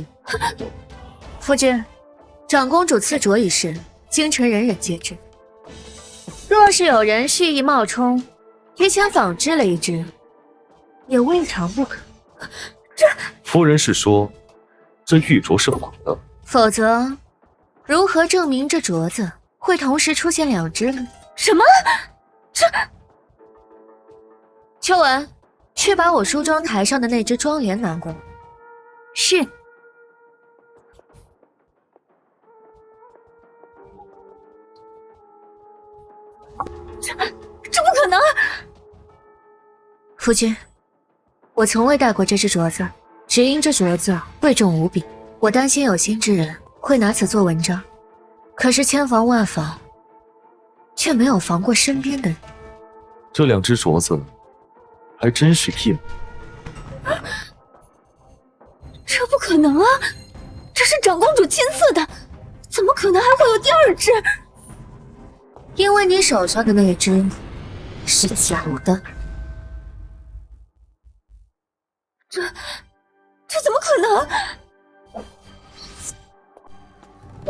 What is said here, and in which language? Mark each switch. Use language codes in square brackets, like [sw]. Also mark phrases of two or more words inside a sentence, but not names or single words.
[zh] 夫君，长公主赐镯一事，京城人人皆知。若是有人蓄意冒充，提前仿制了一只，也未尝不可。夫人是说，這玉鐲是仿的？否則，如何證明這鐲子會同時出現2只呢？什麼？秋文，去把我梳妝台上的那只妝奁拿過來。是。这不可能！夫君，我從未戴過這只鐲子，只因這鐲子貴重無比，我擔心有心之人會拿此做文章。可是千防萬防，卻沒有防過身邊的人。這2只鐲子還真是一模。這不可能啊！這是長公主親賜的，怎麼可能還會有第2只？因為你手上的那只是假的。這怎麼可能？